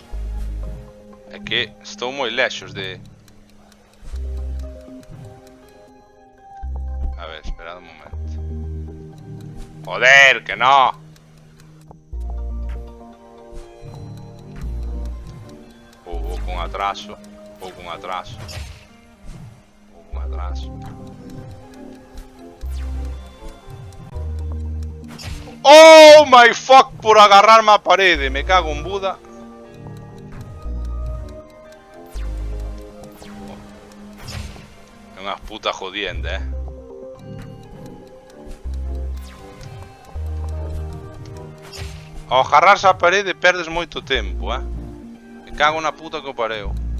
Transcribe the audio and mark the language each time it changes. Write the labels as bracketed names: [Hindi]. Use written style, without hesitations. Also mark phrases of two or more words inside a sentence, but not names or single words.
[Galician] É que estou moi lexos de... A ver, esperad un momento. Joder, que no. Vou con atraso. [English] Oh my fuck, [Galician] por agarrarme a parede. [Spanish] Me cago en Buda. [Galician] É unha puta jodienda, Ao agarrarse a parede perdes moito tempo, Me cago na puta que o pareo.